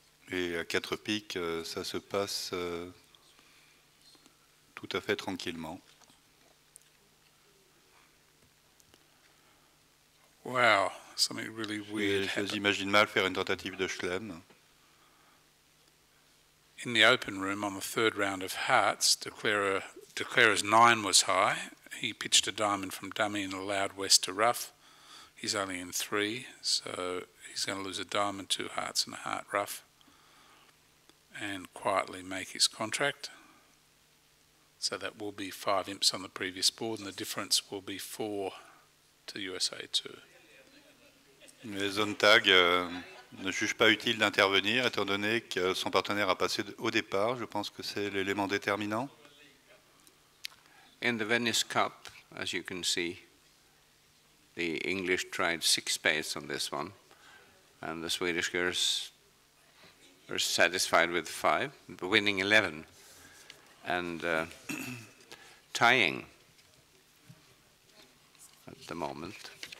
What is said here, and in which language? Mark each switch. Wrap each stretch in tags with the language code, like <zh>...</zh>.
<fr>Et à 4 piques, ça se passe tout à fait tranquillement.</fr> <en>Wow, something really weird.</en> <fr>J'imagine mal faire une tentative de Schlem.</fr> <en>In the open room on the third round of hearts, Declarer's 9 was high. He pitched a diamond from dummy and allowed West to rough. He's only in 3, so he's going to lose a diamond, 2 hearts and a heart rough, and quietly make his contract. So that will be 5 imps on the previous board, and the difference will be 4 to USA2.</en> <fr>Les zone tag ne juge pas utile d'intervenir étant donné que son partenaire a passé au départ. Je pense que c'est l'élément déterminant.</fr> <en>In the Venice Cup, as you can see, the English tried 6 spades on this one, and the Swedish girls were satisfied with 5, winning 11 and tying at the moment.</en>